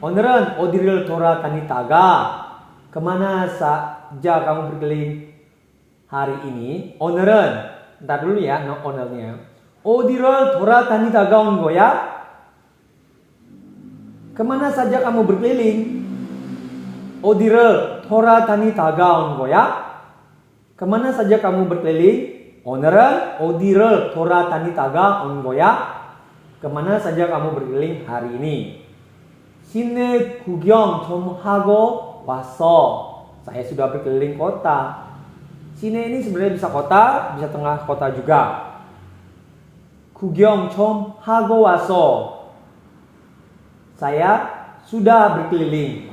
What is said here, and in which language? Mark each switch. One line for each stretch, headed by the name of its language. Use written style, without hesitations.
Korean: 오늘은 어디를 돌아다니다가.
Indonesian: Kemana saja kamu berkeliling hari ini. 오늘은, ntar dulu ya, no onernya.
Korean: 어디를 돌아다니다가 온 거야?
Indonesian: Kemana saja kamu berkeliling.
Korean: 어디를 돌아다니다가 온 거야?
Indonesian: Kemana saja kamu berkeliling?
Korean: 오늘은 어디를 돌아다니다가 온 거야?
Indonesian: Kemana saja kamu berkeliling hari ini?
Korean: 시내 구경 좀 하고 왔어.
Indonesian: Saya sudah berkeliling kota. 시내 ini sebenarnya bisa kota, bisa tengah kota juga.
Korean: 구경 좀 하고 왔어.
Indonesian: Saya sudah berkeliling.